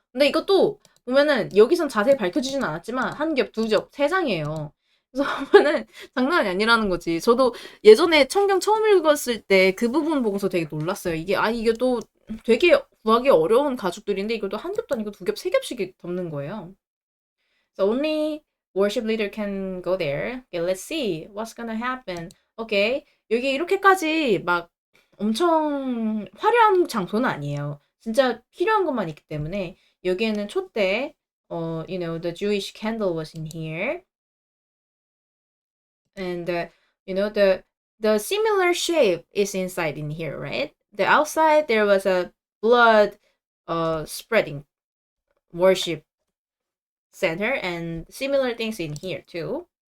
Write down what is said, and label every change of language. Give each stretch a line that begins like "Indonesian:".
Korean: 근데 이것도 보면은 여기선 자세히 밝혀지진 않았지만 한 겹, 두 겹, 세 장이에요. 그래서 보면은 장난이 아니라는 거지. 저도 예전에 성경 처음 읽었을 때 그 부분 보고서 되게 놀랐어요. 이게 또 되게 구하기 어려운 가죽들인데 이것도 한 겹도 아니고 두 겹, 세 겹씩 덮는 거예요.
English: So only worship leader can go there. Okay, let's see what's gonna happen.
Korean: Okay, 여기 이렇게까지 막 엄청 화려한 장소는 아니에요. 진짜 필요한 것만 있기 때문에 여기에는 촛대,
English: the Jewish candle was in here, and the similar shape is inside in here, right? The outside there was a blood, spreading worship center, and similar things in here too.